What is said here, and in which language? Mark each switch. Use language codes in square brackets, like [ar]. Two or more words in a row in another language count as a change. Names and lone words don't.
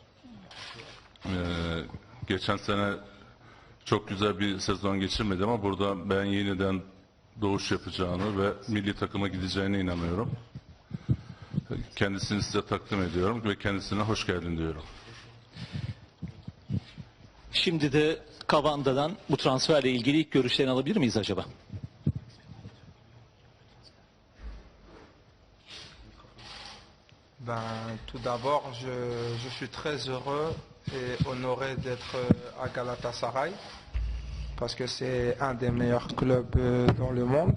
[tr] Geçen sene çok güzel bir sezon geçirmedi ama burada ben yeniden doğuş yapacağını ve milli takıma gideceğine inanıyorum. Kendisini size takdim ediyorum ve kendisine hoş geldin diyorum. Şimdi de Cavanda'dan bu transferle ilgili ilk görüşlerini alabilir miyiz acaba? [fr] Tout d'abord, je suis très heureux et honoré d'être à Galatasaray parce que c'est un des meilleurs clubs dans le monde.